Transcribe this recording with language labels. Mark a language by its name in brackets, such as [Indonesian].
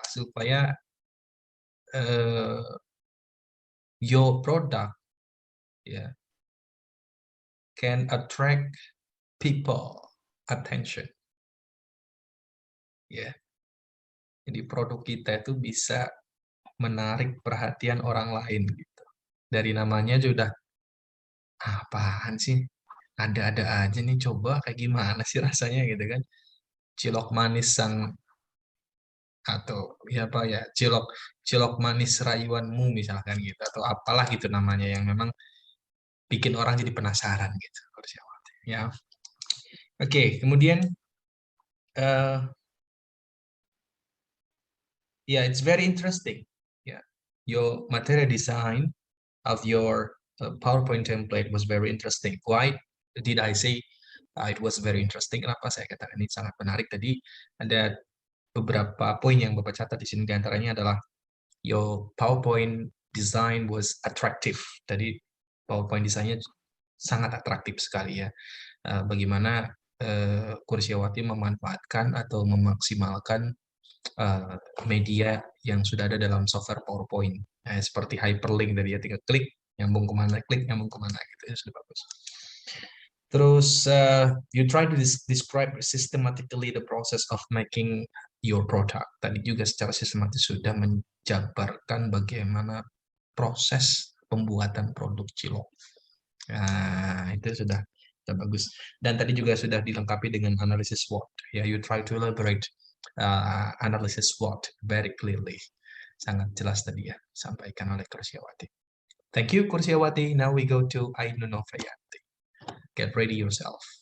[Indonesian] Supaya [English] your product ya can attract people attention. [Indonesian] Ya. Jadi produk kita itu bisa menarik perhatian orang lain gitu. Dari namanya sudah apaan sih? Ada-ada aja nih, coba kayak gimana sih rasanya gitu kan. Cilok manis sang atau ya apa ya, cilok manis rayuanmu misalkan gitu atau apalah gitu namanya yang memang bikin orang jadi penasaran gitu. Ya. Oke, kemudian [English] yeah, it's very interesting. Yeah, your material design of your PowerPoint template was very interesting. Why did I say it was very interesting? [Indonesian] Kenapa saya katakan ini sangat menarik? Tadi ada beberapa poin yang Bapak catat di sini. Di antaranya adalah [English] your PowerPoint design was attractive. [Indonesian] Tadi PowerPoint desainnya sangat atraktif sekali ya. Bagaimana Kursiawati memanfaatkan atau memaksimalkan media yang sudah ada dalam software PowerPoint. Seperti hyperlink tadi ya, tinggal klik, nyambung kemana, gitu ya, sudah bagus. [English] Terus, you try to describe systematically the process of making your product. [Indonesian] Tadi juga secara sistematis sudah menjabarkan bagaimana proses pembuatan produk cilok. Nah, itu sudah bagus. Dan tadi juga sudah dilengkapi dengan analisis SWOT. [English] Ya, you try to elaborate analysis SWOT very clearly. [Indonesian] Sangat jelas tadi ya, sampaikan oleh Kursiawati. [English] Thank you, [Indonesian] Kursiawati. [English] Now we go to Ainun Novayanti. Get ready yourself.